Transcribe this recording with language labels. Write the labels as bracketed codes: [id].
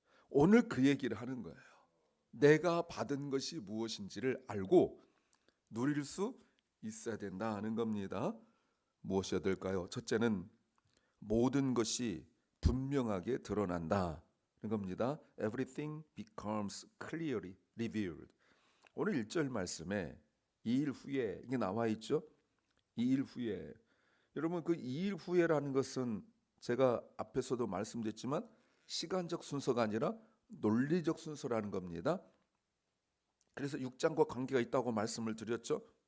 [ko] 오늘 그 얘기를 하는 거예요. 내가 받은 것이 무엇인지를 알고 누릴 수 있어야 된다는 겁니다. 무엇이어야 될까요? 첫째는 모든 것이 분명하게 드러난다는 겁니다. [en] Everything becomes clearly revealed. [ko] 오늘 1절 말씀에 2일 후에 이게 나와 있죠. 2일 후에. 여러분 그 2일 후에라는 것은 제가 앞에서도 말씀드렸지만 시간적 순서가 아니라 논리적 순서라는 겁니다. 그래서 6장과 관계가 있다고 말씀을 드렸죠.